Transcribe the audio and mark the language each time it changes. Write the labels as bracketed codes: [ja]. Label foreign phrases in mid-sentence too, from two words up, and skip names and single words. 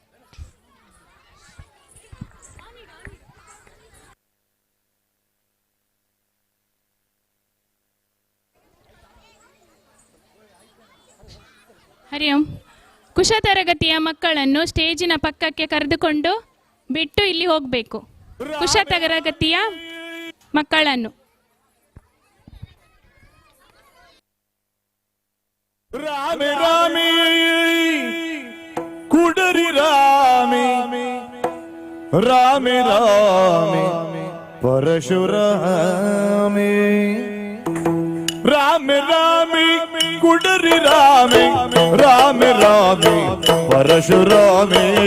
[kn] ಹರಿ ಓಂ. ಕುಶ ತರಗತಿಯ ಮಕ್ಕಳನ್ನು ಸ್ಟೇಜಿನ ಪಕ್ಕಕ್ಕೆ ಕರೆದುಕೊಂಡು ಬಿಟ್ಟು ಇಲ್ಲಿ ಹೋಗಬೇಕು. ಕುಶ ತರಗತಿಯ ಮಕ್ಕಳನ್ನು [tcy] ರಾಮೆ ರಾಮೆ ಕುಡರಿ ರಾಮೆ ರಾಮೆ ರಾಮೆ ಪರಶುರಾಮೆ ರಾಮೆ ರಾಮೆ ಕುಡರಿ ರಾಮೆ ರಾಮೆ ರಾಮೆ ಪರಶುರಾಮೆ